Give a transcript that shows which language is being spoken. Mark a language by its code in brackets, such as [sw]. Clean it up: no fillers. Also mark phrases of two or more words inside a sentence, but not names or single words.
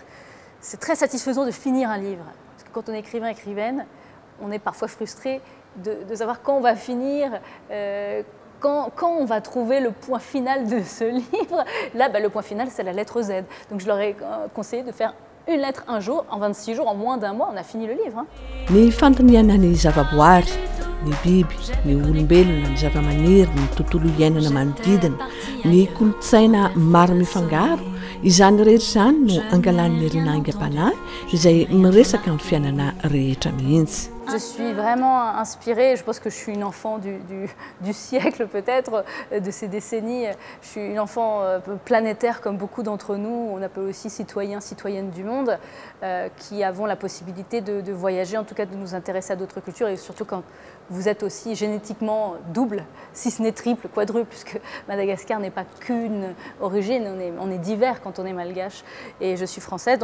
[fr] C'est très satisfaisant de finir un livre. Parce que quand on est écrivain, écrivaine, on est parfois frustré de savoir quand on va finir, quand on va trouver le point final de ce livre. Là, le point final, c'est la lettre Z. Donc je leur ai conseillé de faire une lettre un jour, en 26 jours, en moins d'un mois, on a fini le livre. [mg] Ny fantiniana ny zavaboary, ny biby, ny olombelona, ny zavamaniry, ny tontolo iainana manodidina, ny kolotsaina maro mifangaro, izany rehetra izany no angalan'ny Nirina aingam-panahy izay miresaka amin'ny fiainana rehetra mihitsy. [fr] Je suis vraiment inspirée, je pense que je suis une enfant du siècle peut-être, de ces décennies. Je suis une enfant planétaire comme beaucoup d'entre nous, on appelle aussi citoyens, citoyennes du monde, qui avons la possibilité de voyager, en tout cas de nous intéresser à d'autres cultures, et surtout quand vous êtes aussi génétiquement double, si ce n'est triple, quadruple, puisque Madagascar n'est pas qu'une origine, on est divers quand on est malgache, et je suis française.